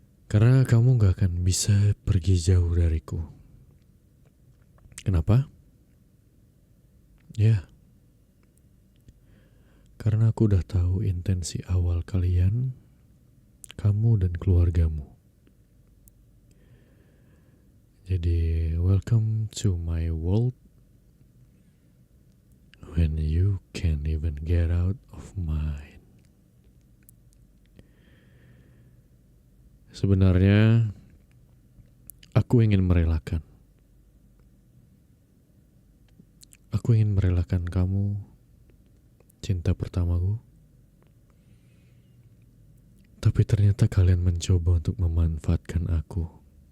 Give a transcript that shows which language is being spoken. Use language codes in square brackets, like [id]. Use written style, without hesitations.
[id] Karena kamu gak akan bisa pergi jauh dariku. Kenapa? Ya. Karena aku udah tahu intensi awal kalian, kamu dan keluargamu. [en] Jadi, welcome to my world when you can't even get out of mine. [id] Sebenarnya, aku ingin merelakan. Aku ingin merelakan kamu, cinta pertamaku. Tapi ternyata kalian mencoba untuk memanfaatkan aku.